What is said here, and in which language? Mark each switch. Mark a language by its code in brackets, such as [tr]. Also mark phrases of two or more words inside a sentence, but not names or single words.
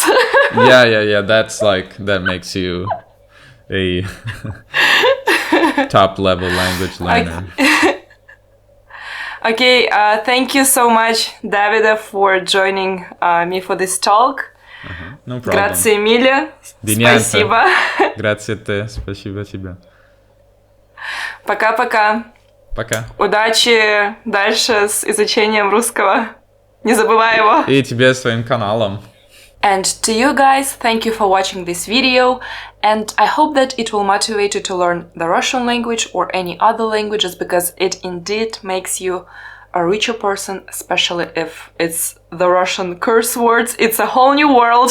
[en] Yeah, that makes you a top level language learner. Okay, thank you so much, Davide, for joining me for this talk. No problem. [it] Grazie mille. Di niente. [ru] Спасибо. [it] Grazie a te, [ru] спасибо тебе. Пока-пока. Пока. Удачи дальше с изучением русского. Не забывай его. И тебе с твоим каналом. [en] And to you guys, thank you for watching this video, and I hope that it will motivate you to learn the Russian language or any other languages, because it indeed makes you a richer person, especially if it's the Russian curse words. It's a whole new world.